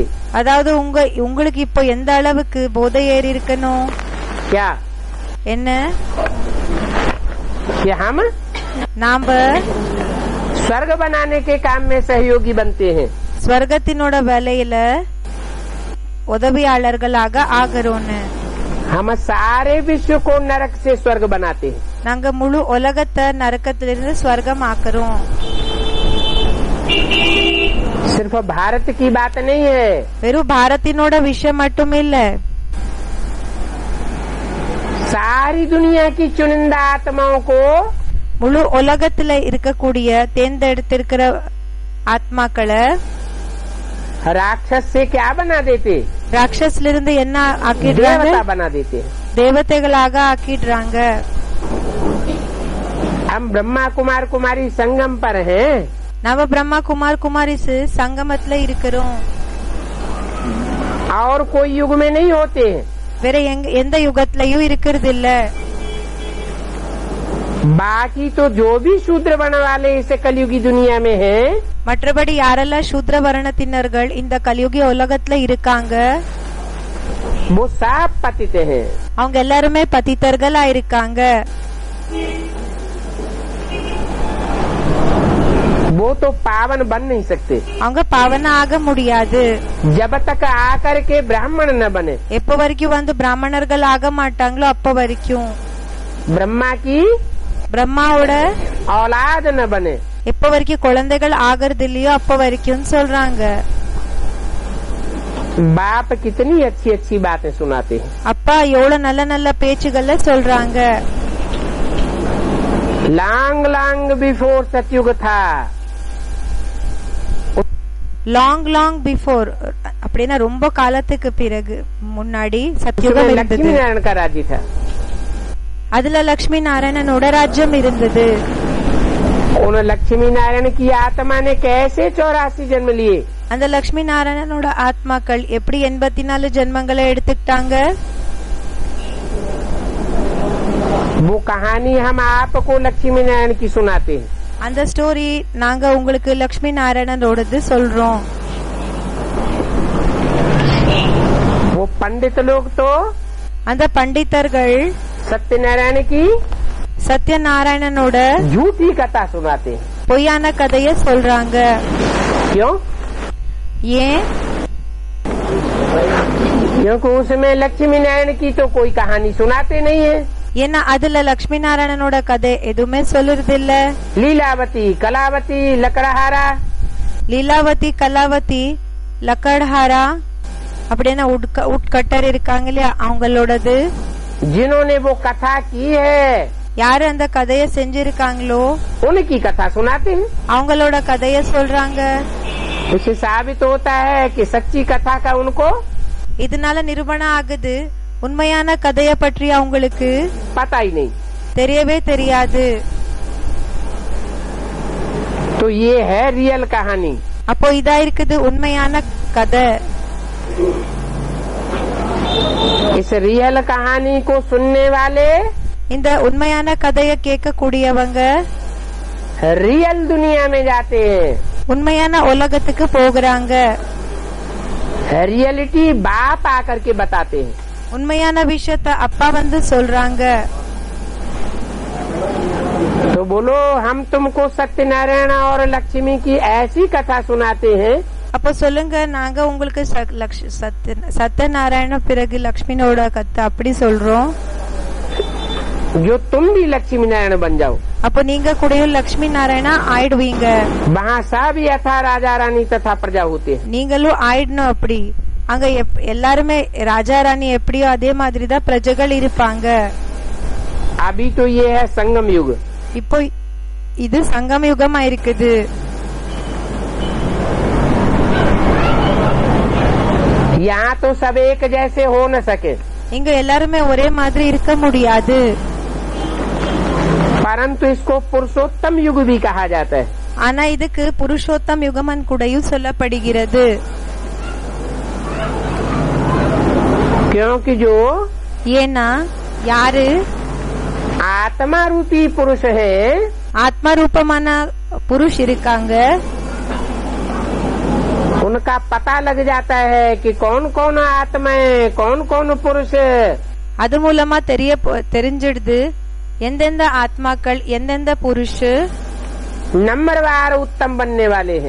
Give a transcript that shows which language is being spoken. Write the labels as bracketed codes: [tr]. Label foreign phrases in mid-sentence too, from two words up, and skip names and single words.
[ta] அதாவது உங்களுக்கு இப்போ எந்த அளவுக்கு போதை ஏறி இருக்கணும்? [hi] क्या [ta] என்ன [hi] कि हम [ta] நாம [hi] स्वर्ग बनाने के काम में सहयोगी बनते हैं। [ta] ஸ்வர்கத்தினோட வேலையில உதவியாளர்களாக ஆகிறோன்னு. [hi] हम सारे विश्व को नरक से स्वर्ग बनाते हैं। [ta] நாங்க முழு உலகத்தை நரகத்திலிருந்து ஸ்வர்க்கம் ஆக்குறோம். [hi] सिर्फ भारत की बात नहीं है। [ta] வெறும் பாரத்தினோட விஷயம் மட்டும் இல்ல, [hi] सारी दुनिया की चुनिंदा आत्माओं को [ta] முழு உலகத்துல இருக்கக்கூடிய தேர்ந்தெடுத்திருக்கிற ஆத்மாக்களை [hi] राक्षस से क्या बना देते? [ta] ராட்சஸ்ல இருந்து என்ன ஆக்கிடுறாங்க? [hi] देवता बना देते। [ta] தேவதைகளாக ஆக்கிடுறாங்க. [hi] हम ब्रह्मा कुमार कुमारी संगम पर हैं। [ta] நாம பிரம்மா குமார் குமாரிஸ் சங்கமத்துல இருக்கிறோம். [hi] और कोई युग में नहीं होते हैं। [ta] வேற எந்த யுகத்திலயும் இருக்கிறது இல்ல. [hi] बाकी तो जो भी शूद्र बन वाले इस कलयुगी दुनिया में हैं, [ta] மற்றபடி யாரெல்லாம் சூத்ர வர்ணத்தினர்கள் இந்த கலியுகி உலகத்துல இருக்காங்க [hi] वो सब पतित हैं। [ta] அவங்க எல்லாருமே பதித்தர்களா இருக்காங்க. [hi] वो तो पावन बन नहीं सकते [ta] அவங்க பாவன ஆக முடியாது [hi] जब तक आकर के ब्राह्मण न बने। [ta] எப்ப வரைக்கும் வந்து பிராமணர்கள் ஆக மாட்டாங்களோ அப்ப வரைக்கும். [hi] ब्रह्मा की [ta] பிரம்மாவோட [hi] औलाद न बने। [ta] எப்ப வரைக்கும் குழந்தைகள் ஆகிறது இல்லையோ அப்ப வரைக்கும் சொல்றாங்க. [hi] बाप कितनी अच्छी अच्छी बातें सुनाते हैं। [ta] அப்பா எவ்வளவு நல்ல நல்ல பேச்சுகள்ல சொல்றாங்க. [en] long long before [hi] सतयुग था। [en] long long before [ta] அப்படின்னா ரொம்ப காலத்துக்கு பிறகு முன்னாடி சத்யுகம் இருந்தது. [hi] लक्ष्मी नारायण का राज्य था। [ta] அதுல லட்சுமி நாராயணனோட ராஜ்யம் இருந்தது. [hi] उन लक्ष्मी नारायण की आत्मा ने कैसे 84 जन्म लिए? [ta] அந்த லட்சுமி நாராயணனோட ஆத்மாக்கள் எப்படி 84 ஜென்மங்களை எடுத்துக்கிட்டாங்க? [hi] वो कहानी हम आपको लक्ष्मी नारायण की सुनाते हैं। [ta] அந்த ஸ்டோரி நாங்க உங்களுக்கு லட்சுமி நாராயணனோடது சொல்றோம். [hi] वो पंडित लोग तो [ta] அந்த பண்டிதர்கள் [hi] सत्यनारायण की [ta] சத்யநாராயணனோட [hi] झूठी कथा सुनाते हैं। [ta] பொய்யான கதைய சொல்றாங்க. [hi] क्यों? [ta] ஏன்? [hi] क्योंकि उसमें लक्ष्मी नारायण की तो कोई कहानी सुनाते नहीं है। [ta] ஏன்னா அதுல லட்சுமி நாராயணனோட கதை எதுவுமே சொல்லுறது இல்ல. [hi] लीलावती कलावती लकड़हारा [ta] லீலாவதி கலாவதி லக்கடஹாரா அப்படின்னா உட்கட்டர் இருக்காங்க இல்லையா அவங்களோடது. [hi] जिन्होंने वो कथा की है [ta] யாரு அந்த கதைய செஞ்சிருக்காங்களோ [hi] उनकी कथा सुनाते हैं। [ta] அவங்களோட கதைய சொல்றாங்க. [hi] इससे साबित होता है कि सच्ची कथा का उनको [ta] இதனால நிரூபணம் ஆகுது உண்மையான கதைய பற்றி அவங்களுக்கு [hi] पता ही नहीं। [ta] தெரியவே தெரியாது. [hi] तो ये है रियल कहानी। [ta] அப்போ இதா இருக்குது உண்மையான கதை. [hi] इस रियल कहानी को सुनने वाले [ta] இந்த உண்மையான கதையை கேட்கக்கூடியவங்க [hi] रियल दुनिया में जाते हैं। [ta] உண்மையான உலகத்துக்கு போகிறாங்க। [hi] रियलिटी बाप आकर के बताते हैं। [ta] உண்மையான விஷயத்த அப்பா வந்து சொல்றாங்க। [hi] तो बोलो हम तुमको सत्यनारायण और लक्ष्मी की ऐसी कथा सुनाते हैं। [ta] அப்ப சொல்லுங்க, நாங்க உங்களுக்கு சத்யநாராயண பிறகு லக்ஷ்மினோட கதை அப்படி சொல்றோம், [hi] जो तुम भी लक्ष्मी नारायण बन जाओ। [ta] அப்போ நீங்க கூட லக்ஷ்மி நாராயணா ஆயிடுவீங்க। [hi] वहाँ सब यथा राजा रानी तथा प्रजा होते हैं। [ta] நீங்களும் ஆயிடணும் அப்படி। அங்க எல்லாருமே ராஜா ராணி எப்படியோ அதே மாதிரி தான் பிரஜைகள் இருப்பாங்க। [hi] अभी तो ये है संगम युग। [ta] இப்போ இது சங்கம யுகமா இருக்குது। [hi] यहाँ तो सब एक जैसे हो न सके, [ta] இங்க எல்லாருமே ஒரே மாதிரி இருக்க முடியாது। [hi] परंतु इसको पुरुषोत्तम युग भी कहा जाता है। [ta] ஆனா இதுக்கு புருஷோத்தம் யுகமன் கூடயும் சொல்லப்படுகிறது। [hi] क्योंकि जो [ta] ஏன்னா யாரு [hi] आत्मा रूपी पुरुष है, [ta] ஆத்மா ரூபமான புருஷ் இருக்காங்க, [hi] उनका पता लग जाता है कि कौन कौन आत्मा है, कौन कौन पुरुष है। [ta] அது மூலமா தெரிஞ்சிடுது எந்தெந்த ஆத்மாக்கள் எந்தெந்த புருஷ் [hi] नंबरवार उत्तम बनने वाले हैं।